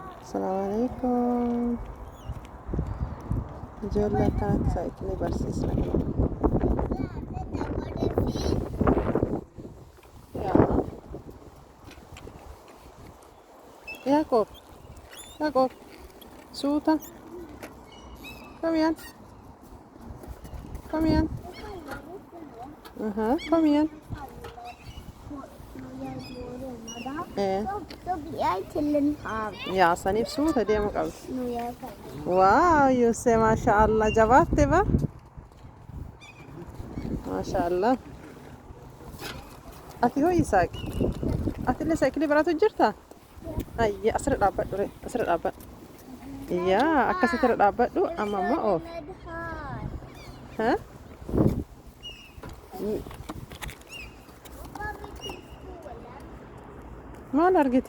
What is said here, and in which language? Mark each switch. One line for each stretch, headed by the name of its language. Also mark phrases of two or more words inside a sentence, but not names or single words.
Arabic: السلام عليكم.
Oromo: ijoollee akkanatti saayikilii barsiisna. Jakob, Jakob, suuta.
Norwegian: Kom igen. Kom igen. Kom igen. Så blir jeg til en hav. Ja,
Oromo: saniif suuta deemu qabdi.
Norwegian: Nå gjør jeg ferdig.
Oromo: Waaw, Yusuf,
Arabic: ما شاء الله,
Oromo: jabaatte ba?
Arabic: Masha Allah.
Oromo: Ati hoo Isaaq? Ati illee saayikilii baraatu jirta? Ayya, asirra dhaabbadhu ree, asirra dhaabbadhu. Yaa, akkasitti irra dhaabbadhu, amma ammoo oof. Ha? Maal argite?